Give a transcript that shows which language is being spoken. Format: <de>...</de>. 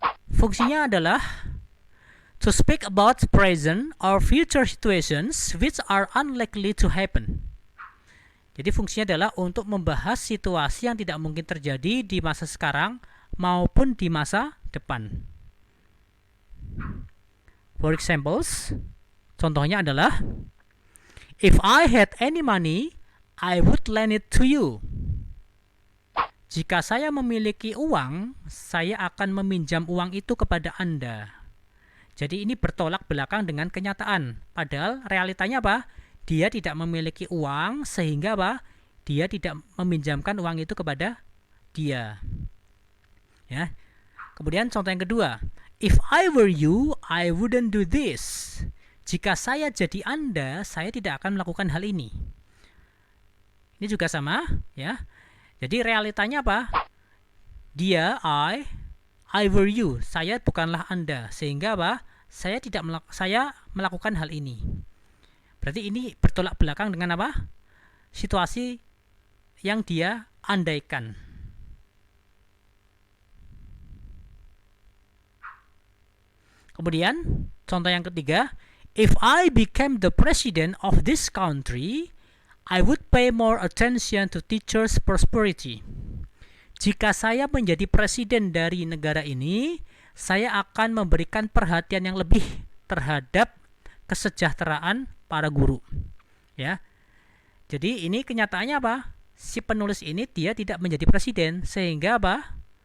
<id>Fungsinya adalah</id> <en>to speak about present or future situations which are unlikely to happen.</en> <id>Jadi fungsinya adalah untuk membahas situasi yang tidak mungkin terjadi di masa sekarang maupun di masa depan.</id> <en>For examples,</en> <id>contohnya adalah</id> <en>if I had any money, I would lend it to you.</en> <id>Jika saya memiliki uang, saya akan meminjam uang itu kepada Anda. Jadi ini bertolak belakang dengan kenyataan. Padahal realitanya apa? Dia tidak memiliki uang sehingga apa? Dia tidak meminjamkan uang itu kepada dia. Ya. Kemudian contoh yang kedua,</id> <en>if I were you, I wouldn't do this.</en> <id>Jika saya jadi Anda, saya tidak akan melakukan hal ini. Ini juga sama, ya. Jadi realitanya apa? Dia,</id> <en>I were you.</en> <id>Saya bukanlah Anda. Sehingga apa? Saya melakukan hal ini. Berarti ini bertolak belakang dengan apa? Situasi yang dia andaikan. Kemudian, contoh yang ketiga,</id> <en>if I became the president of this country, I would pay more attention to teachers' prosperity.</en> <id>Jika saya menjadi presiden dari negara ini, saya akan memberikan perhatian yang lebih terhadap kesejahteraan para guru. Ya. Jadi ini kenyataannya apa? Si penulis ini dia tidak menjadi presiden, sehingga apa?</id>